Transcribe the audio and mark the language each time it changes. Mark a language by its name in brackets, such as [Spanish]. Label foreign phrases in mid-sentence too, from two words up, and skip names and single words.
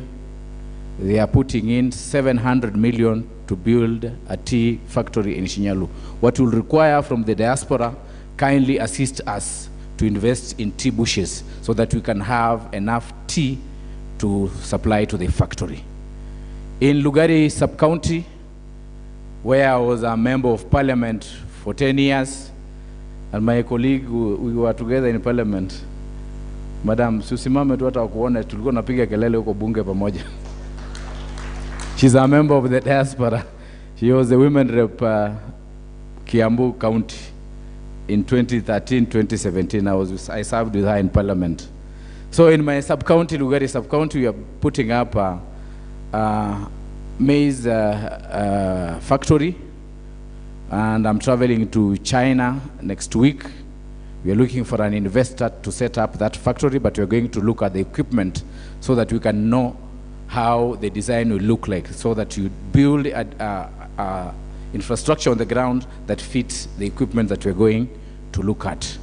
[English] They are putting in 700 million to build a tea factory in Shinyalu. What will require from the diaspora, kindly assist us to invest in tea bushes so that we can have enough tea to supply to the factory. In Lugari sub-county, where I was a member of parliament for 10 years, and my colleague, we were together in parliament. [Swahili] Madam, susimame tu hata kuona tulikuwa napiga kelele huko bunge pamoja. [English] She's a member of the diaspora. She was the women rep Kiambu County in 2013, 2017. I served with her in parliament. So in my sub-county, Lugari sub-county, we are putting up a maize factory, and I'm traveling to China next week. We are looking for an investor to set up that factory, but we're going to look at the equipment so that we can know how the design will look like, so that you build a infrastructure on the ground that fits the equipment that we're going to look at.